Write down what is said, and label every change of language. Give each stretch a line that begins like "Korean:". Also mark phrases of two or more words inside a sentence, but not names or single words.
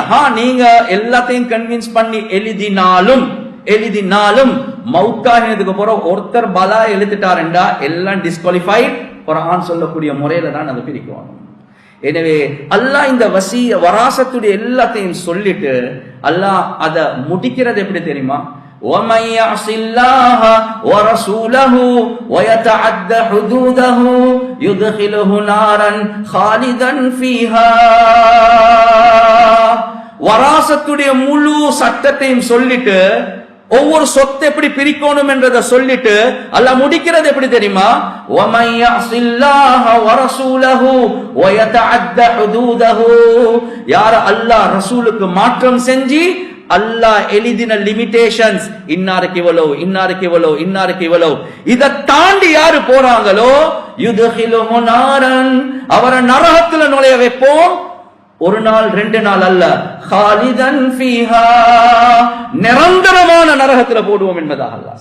Tamil: நீங்க எல்லாத்தையும் கன்வின்ஸ் பண்ணி எழுதினாலும் மவுத்தாகினதுக்கு போற ஒருத்தர் பலா எழுதிட்டாருண்டா எல்லாம் டிஸ்குவாலிஃபைட். குர்ஆன் சொல்லக்கூடிய முறையில தான் அதை பிரிக்கணும். எனவே அல்லாஹ் இந்த வராசத்துடைய எல்லாத்தையும் சொல்லிட்டு அல்லாஹ் அதை முடிக்கிறது எப்படி தெரியுமா?
Arabic: وَمَنْ يَعْصِ اللَّهَ وَرَسُولَهُ وَيَتَعَدَّ حُدُودَهُ يُدْخِلْهُ نَارًا خَالِدًا فِيهَا.
Tamil: வராசத்துடைய முழு சட்டத்தையும் சொல்லிட்டு ஒவ்வொரு சொத்தை எப்படி பிரிக்கணும் என்றதை சொல்லிட்டு அல்லாஹ் முடிக்கிறது எப்படி தெரியுமா?
Arabic: وَمَنْ يَعْصِ اللَّهَ وَرَسُولَهُ وَيَتَعَدَّ حُدُودَهُ.
Tamil: யார் அல்லாஹ் ரசூலுக்கு மாற்றம் செஞ்சு அல்லாஹ் எழுதின லிமிடேஷன்ஸ், இன்னாருக்கு இவ்வளவு, இன்னாருக்கு இவ்வளவு, இன்னாருக்கு இவ்வளவு, இதை தாண்டி யாரு போறாங்களோ
Arabic: يُدْخِلْهُ نَارًا,
Tamil: அவரை நரகத்துல நுழைய வைப்போம். ஒரு நாள் ரெண்டு நாள் அல்ல,
Arabic: خَالِدًا فِيهَا,
Tamil: நிரந்தரமான நரகத்துல போடுவோம் என்பதாக அல்லாஹ்.